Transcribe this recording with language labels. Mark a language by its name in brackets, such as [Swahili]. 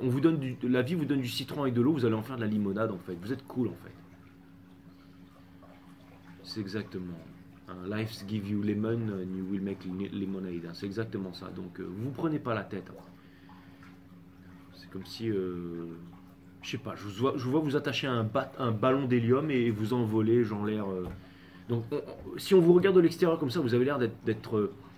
[French] On vous donne la vie vous donne du citron avec de l'eau, vous allez en faire de la limonade en fait. Vous êtes cool en fait. C'est exactement. [English] Life give you lemon and you will make lemonade. [French] C'est exactement ça. Donc vous prenez pas la tête. C'est comme si, je sais pas, je vous vois vous attacher à un ballon d'hélium et vous envoler, genre l'air. Donc si on vous regarde de l'extérieur comme ça, vous avez l'air d'être.